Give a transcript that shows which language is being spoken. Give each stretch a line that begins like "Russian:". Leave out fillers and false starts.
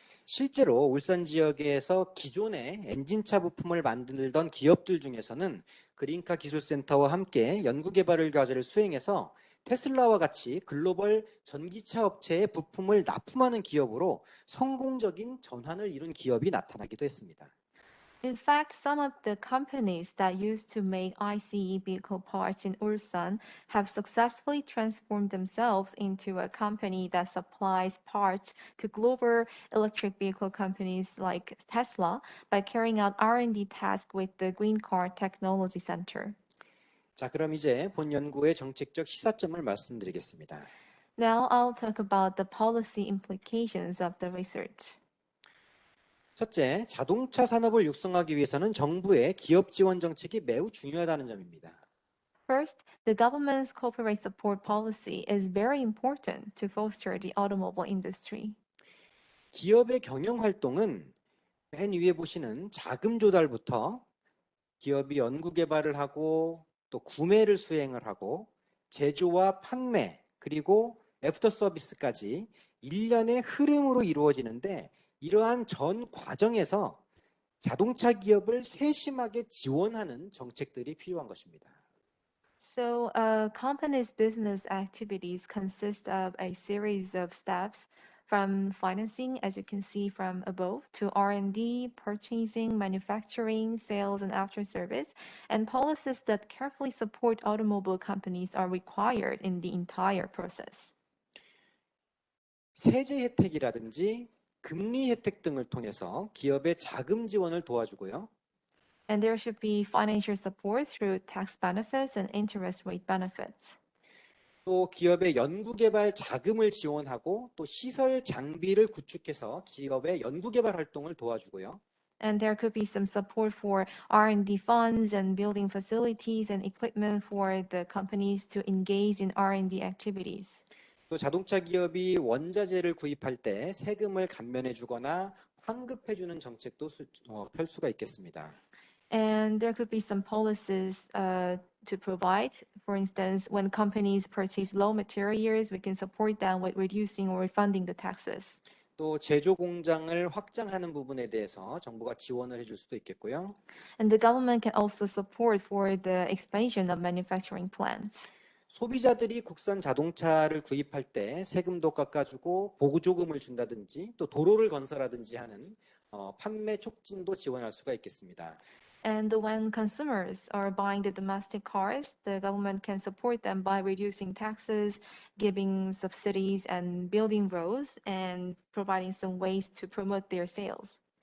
Korean: 실제로 울산 지역에서 기존의 엔진차 부품을 만들던 기업들 중에서는 그린카 기술센터와 함께 연구개발 과제를 수행해서 테슬라와 같이 글로벌 전기차 업체의 부품을 납품하는 기업으로 성공적인 전환을 이룬 기업이 나타나기도 했습니다.
English: In fact, some of the companies that used to make ICE vehicle parts in Ulsan have successfully transformed themselves into a company that supplies parts to global electric vehicle companies like Tesla by carrying out R&D tasks with the Green Car Technology Center.
Korean: 자, 그럼 이제 본 연구의 정책적 시사점을 말씀드리겠습니다.
English: Now I'll talk about the policy implications of the research.
Korean: 첫째, 자동차 산업을 육성하기 위해서는 정부의 기업 지원 정책이 매우 중요하다는 점입니다.
English: First, the government's corporate support policy is very important to foster the automobile industry.
Korean: 기업의 경영 활동은 맨 위에 보시는 자금 조달부터 기업이 연구 개발을 하고 또 구매를 수행을 하고 제조와 판매 그리고 애프터 서비스까지 일련의 흐름으로 이루어지는데 이러한 전 과정에서 자동차 기업을 세심하게 지원하는 정책들이 필요한 것입니다.
English: So a company's business activities consist of a series of steps from financing, as you can see from above, to R&D, purchasing, manufacturing, sales, and after service, and policies that carefully support automobile companies are required in the entire process.
Korean: 세제 혜택이라든지 금리 혜택 등을 통해서 기업의 자금 지원을 도와주고요.
English: And there should be financial support through tax benefits and interest rate benefits.
Korean: 또 기업의 연구개발 자금을 지원하고 또 시설 장비를 구축해서 기업의 연구개발 활동을 도와주고요.
English: And there could be some support for R&D funds and building facilities and equipment for the companies to engage in R&D activities.
Korean: 또 자동차 기업이 원자재를 구입할 때 세금을 감면해 주거나 환급해 주는 정책도 펼 수가 있겠습니다.
English: And there could be some policies to provide. For instance, when companies purchase raw materials, we can support them with reducing or refunding the taxes.
Korean: 또 제조 공장을 확장하는 부분에 대해서 정부가 지원을 해줄 수도 있겠고요.
English: And the government can also support for the expansion of manufacturing plants.
Korean: 소비자들이 국산 자동차를 구입할 때 세금도 깎아주고 보조금을 준다든지 또 도로를 건설하든지 하는 판매 촉진도 지원할 수가 있겠습니다.
English: And when consumers are buying the domestic cars, the government can support them by reducing taxes, giving subsidies, and building roads, and providing some ways to promote their sales.